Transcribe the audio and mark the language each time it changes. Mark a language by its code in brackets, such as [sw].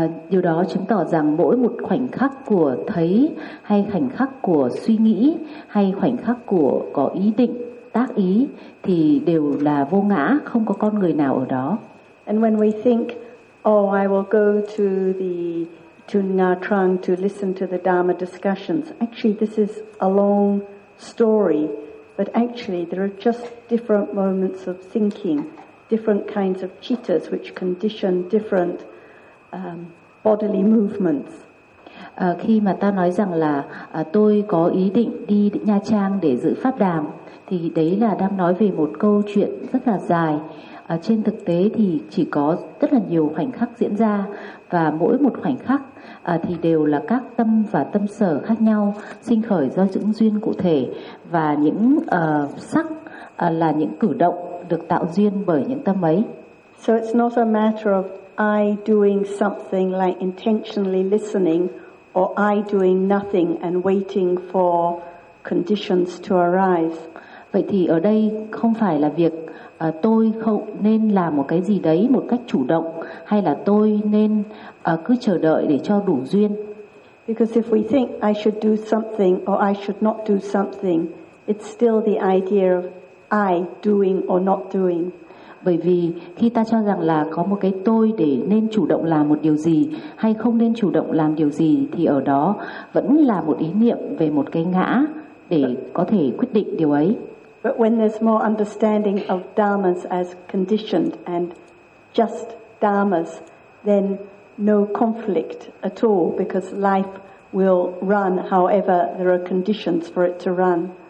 [vi] Điều đó chứng tỏ rằng mỗi một khoảnh khắc của thấy hay khoảnh khắc của suy nghĩ hay khoảnh khắc của có ý định, tác ý thì đều là vô ngã, không có con người nào ở đó. [en] And when we think, oh, I will go to the to Nga Trang to listen to the Dharma discussions. Actually, this is a long story, but actually there are just different moments of thinking, different kinds of cittas which condition different bodily movements. [vi] Khi mà ta nói rằng là tôi có ý định đi Nha Trang để dự pháp đàm thì đấy là đang nói về một câu chuyện rất là dài. Trên thực tế thì chỉ có rất là nhiều khoảnh khắc diễn ra và mỗi một khoảnh khắc thì đều là các tâm và tâm sở khác nhau sinh khởi do những duyên cụ thể và những sắc là những cử động được tạo duyên bởi những tâm ấy. [en] So it's not a matter of I doing something like intentionally listening or I doing nothing and waiting for conditions to arise. [vi] Vậy thì ở đây không phải là việc tôi không nên làm một cái gì đấy một cách chủ động hay là tôi nên cứ chờ đợi để cho đủ duyên. [en] Because if we think I should do something or I should not do something, it's still the idea of I doing or not doing. [vi] Bởi vì khi ta cho rằng là có một cái tôi để nên chủ động làm một điều gì hay không nên chủ động làm điều gì thì ở đó vẫn là một ý niệm về một cái ngã để có thể quyết định điều ấy. [en] But when there's more understanding of dharmas as conditioned and just dharmas, then no conflict at all because life will run however there are conditions for it to run.